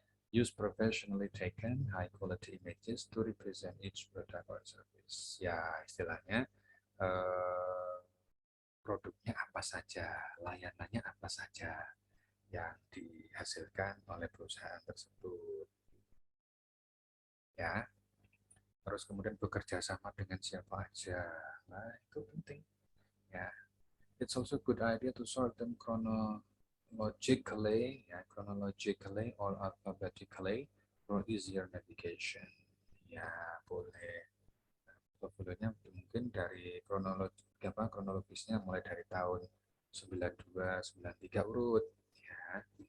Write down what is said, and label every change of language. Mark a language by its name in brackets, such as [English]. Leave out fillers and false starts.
[English] Use professionally taken high quality images to represent each product or service. [Indonesian] Ya, istilahnya produknya apa saja, layanannya apa saja yang dihasilkan oleh perusahaan tersebut. Ya, terus kemudian bekerja sama dengan siapa aja. Nah, itu penting. [English] Ya, it's also good idea to sort them chronologically or alphabetically for easier navigation. [Indonesian] Ya, boleh. Portfolionya mungkin dari kronologisnya mulai dari tahun 92, 93 urut ya.